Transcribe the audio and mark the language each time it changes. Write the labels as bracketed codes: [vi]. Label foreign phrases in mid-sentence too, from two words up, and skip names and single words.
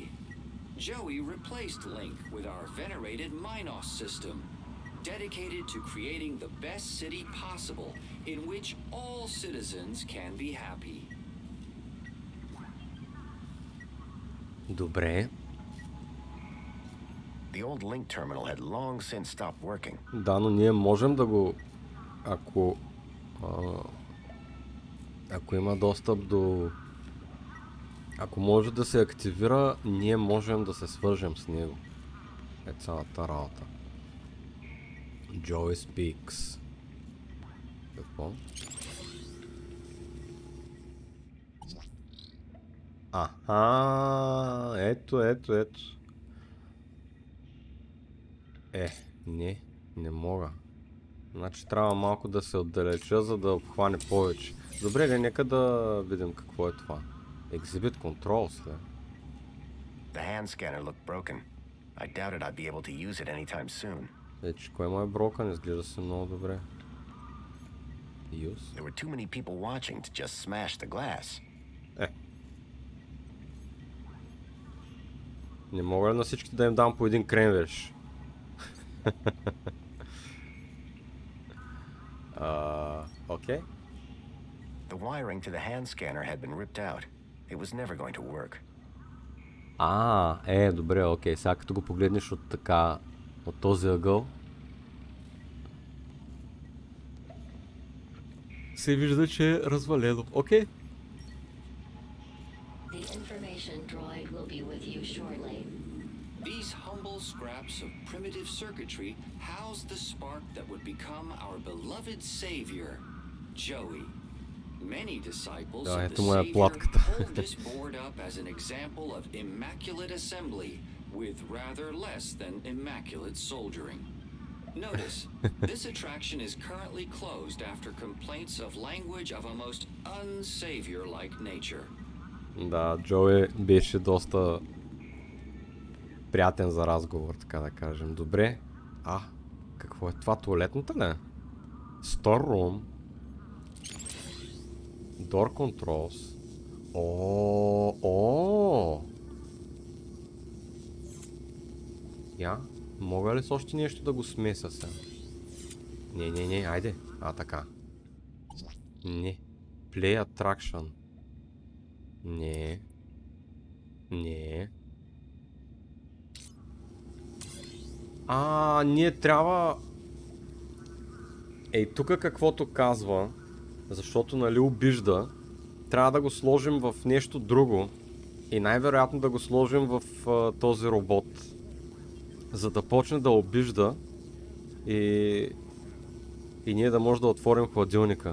[en] Joey replaced Link with our venerated Minos system, dedicated to creating the best city possible in which all citizens can be happy. [bg] Добре. [en] The old Link terminal had long since stopped working. [bg] Да, но ние можем да го... Ако Ако има достъп до... Ако може да се активира, ние можем да се свържем с него. Е цялата работа. [en] Joey speaks. [bg] Какво? Аха, ето. Не мога. Значи трябва малко да се отдалеча, за да обхване повече. Добре, нека да видим какво е това. [en] Exhibit Controls, да. The hand scanner looked broken. I doubted I'd be able to use it anytime soon. [bg] Вече кой му е broken? Изглежда се много добре. [en] Use? There were too many people watching to just smash the glass. [bg] Не мога ли на всички да им дам по един кренвирш? [en] Okay. The wiring to the hand scanner had been ripped out. It was never going to work. [bg] Добре, окей. Сега като го погледнеш от така, от този ъгъл, се вижда, че е развалено. Окей. [en] The information droid will be with you shortly. These humble scraps of primitive circuitry house the spark that would become our beloved savior, Joey. Many disciples of the Savior hold this board up as an example of immaculate assembly with rather less than immaculate soldiering. Notice, this attraction is currently closed after complaints of language of a most unsavior-like nature. [bg] Да, Джои беше доста приятен за разговор, така да кажем. Добре. Какво е това? Туалетната ли? [en] Store room. Door controls. [bg] Мога ли с още нещо да го смеса сега? Не, айде. Така. Не. [en] Play attraction. [bg] Не. Ние трябва... Тук каквото казва, защото нали обижда, трябва да го сложим в нещо друго и най-вероятно да го сложим в този робот, за да почне да обижда и ние да може да отворим хладилника.